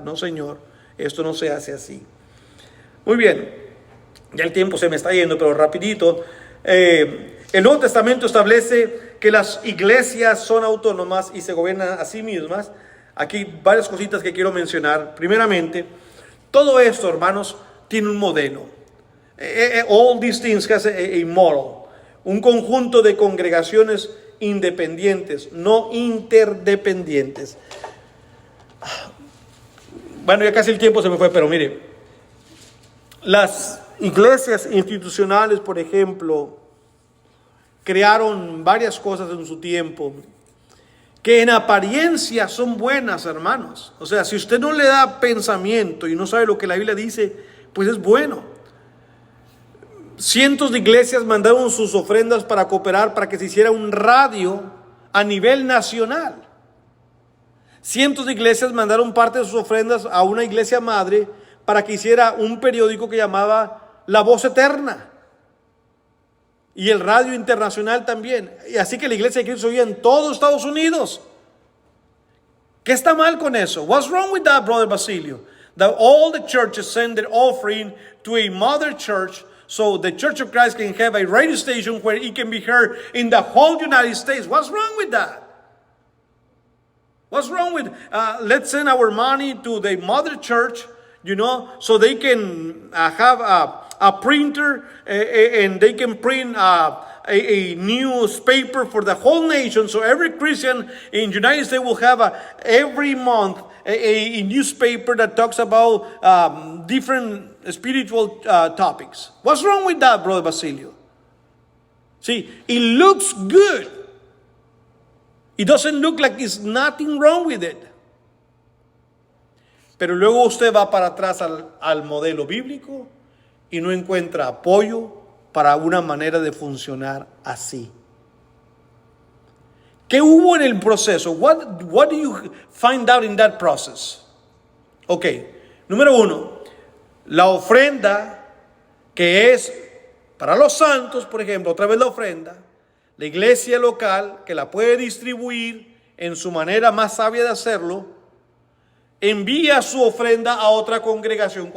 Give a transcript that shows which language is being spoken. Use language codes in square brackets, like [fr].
[es] No, señor, esto no se hace así. Muy bien, ya el tiempo se me está yendo, pero rapidito. El Nuevo Testamento establece que las iglesias son autónomas y se gobiernan a sí mismas. Aquí varias cositas que quiero mencionar. Primeramente, todo esto, hermanos, tiene un modelo. [en] All these things has a model. [es] Un conjunto de congregaciones independientes, no interdependientes. Bueno, ya casi el tiempo se me fue, pero mire, las iglesias institucionales, por ejemplo, crearon varias cosas en su tiempo que en apariencia son buenas, hermanos. O sea, si usted no le da pensamiento y no sabe lo que la Biblia dice, pues es bueno. Cientos de iglesias mandaron sus ofrendas para cooperar para que se hiciera un radio a nivel nacional. Cientos de iglesias mandaron parte de sus ofrendas a una iglesia madre para que hiciera un periódico que llamaba La Voz Eterna. Y el radio internacional también. Y así que la iglesia de Cristo se oía en todo Estados Unidos. ¿Qué está mal con eso? [en] What's wrong with that, Brother Basilio? That all the churches send their offering to a mother church, so the Church of Christ can have a radio station where it can be heard in the whole United States. What's wrong with that? What's wrong with, let's send our money to the mother church, so they can have a printer and they can print a newspaper for the whole nation. So every Christian in the United States will have every month a newspaper that talks about different spiritual topics. What's wrong with that, Brother Basilio? See, it looks good. It doesn't look like there's nothing wrong with it. [es] Pero luego usted va para atrás al modelo bíblico y no encuentra apoyo para una manera de funcionar así. ¿Qué hubo en el proceso? [en] What do you find out in that process? [es] Ok, número 1, la ofrenda que es para los santos, por ejemplo, otra vez la ofrenda, la iglesia local que la puede distribuir en su manera más sabia de hacerlo, envía su ofrenda a otra congregación.